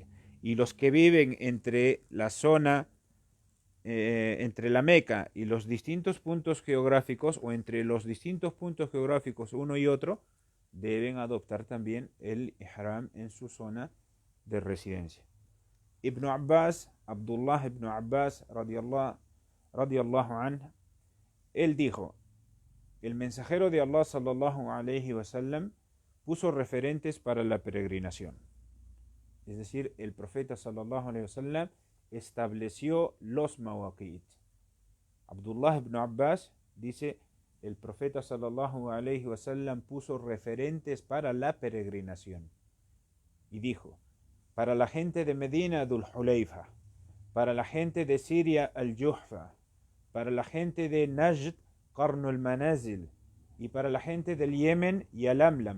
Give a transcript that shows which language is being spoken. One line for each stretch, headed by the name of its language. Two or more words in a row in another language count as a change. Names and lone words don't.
Spanish: Y los que viven entre la zona, entre la Meca y los distintos puntos geográficos, o entre los distintos puntos geográficos uno y otro, deben adoptar también el Ihram en su zona de residencia. Abdullah ibn Abbas,
Arabic: رضي الله عنه,
Spanish: él dijo: el mensajero de Allah
Arabic: صلى الله عليه وسلم
Spanish: puso referentes para la peregrinación. Es decir, el profeta
Arabic: صلى الله عليه وسلم
Spanish: estableció los mawaqit. Abdullah ibn Abbas dice: el profeta
Arabic: صلى الله عليه وسلم
Spanish: puso referentes para la peregrinación. Y dijo: para la gente de Medina, Dhul Hulayfa; para la gente de Siria, Al-Juhfa; para la gente de Najd, Qarnul Manazil; y para la gente del Yemen, Yalamlam.